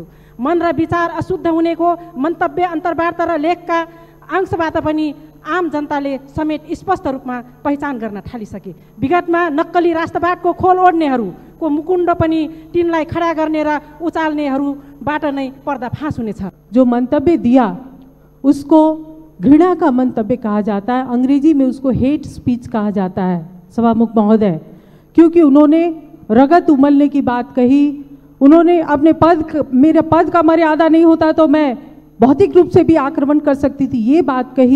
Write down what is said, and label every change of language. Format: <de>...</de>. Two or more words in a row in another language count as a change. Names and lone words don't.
<ne>मन र विचार अशुद्ध हुनेको मन्तव्य, अन्तर्वार्ता र लेखका अंशबाट पनि आम जनताले समेत स्पष्ट रूपमा पहिचान गर्न थालिसके। विगतमा नक्कली राष्ट्रवादको खोल ओढ्नेहरूको मुकुण्ड पनि तिनलाई खडा गर्ने र उचाल्नेहरूबाट नै पर्दाफास हुनेछ।</ne> <hi>जो मंतव्य दिया उसको घृणा का मंतव्य कहा जाता है, अंग्रेजी में उसको</hi> <en>hate speech</en> <hi>कहा जाता है सभामुख महोदय, क्योंकि उन्होंने रगत उमलने की बात कही। उन्होंने अपने मेरे पद का मर्यादा नहीं होता तो मैं भौतिक रूप से भी आक्रमण कर सकती थी, ये बात कही।</hi>